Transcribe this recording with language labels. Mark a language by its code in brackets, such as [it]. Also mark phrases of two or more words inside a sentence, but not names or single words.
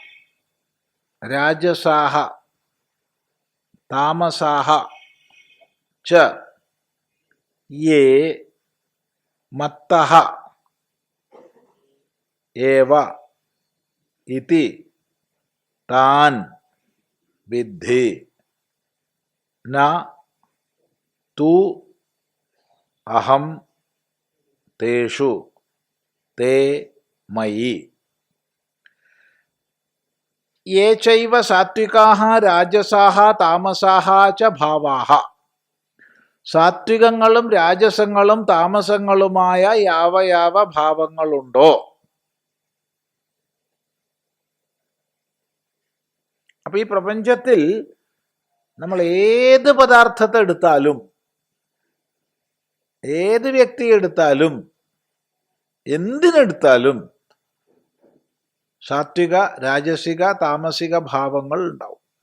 [sa] രാജസാഃ താമസാഃ ച യേ മത്തഃ ഏവ ഇതി താൻ വിദ്ധി ന തു അഹം തേഷു തേ മയി. യേ ചൈവ സാത്വികാഃ രാജസാഃ താമസാഃ ച ഭാവാഃ, [ml] സാത്വികങ്ങളും രാജസങ്ങളും താമസങ്ങളുമായ യാവ ഭാവങ്ങളുണ്ടോ. അപ്പൊ ഈ പ്രപഞ്ചത്തിൽ നമ്മൾ ഏത് പദാർത്ഥത്തെ എടുത്താലും ഏത് വ്യക്തിയെ എടുത്താലും എന്തിനെടുത്താലും സാത്വിക രാജസിക താമസിക ഭാവങ്ങൾ ഉണ്ടാവും.